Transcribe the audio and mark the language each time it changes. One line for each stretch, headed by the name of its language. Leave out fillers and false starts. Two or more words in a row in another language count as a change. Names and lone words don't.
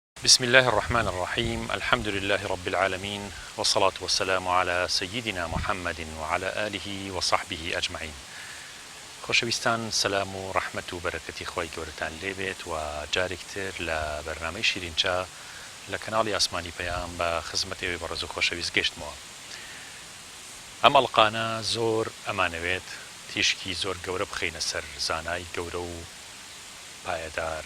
Arabic: بسم الله الرحمن الرحيم الحمد لله رب العالمين والصلاة والسلام على سيدنا محمد وعلى آله وصحبه أجمعين.
Central Kurdish: خۆشەویستان سەلام و ڕەحمەت و بەرەکەتی خۆی گەورەتان لێبێت و جارێکتر لە بەرنامەی شیرینچە لە کەناڵی ئاسمانی پەیام بە خزمەتەوەی بەڕێز و خۆشەویست گەشتمەوە. ئەم ئەڵقانە زۆر ئەمانەوێت تیشکی زۆر گەورە بخەینە سەر زانای گەورە و پایەدار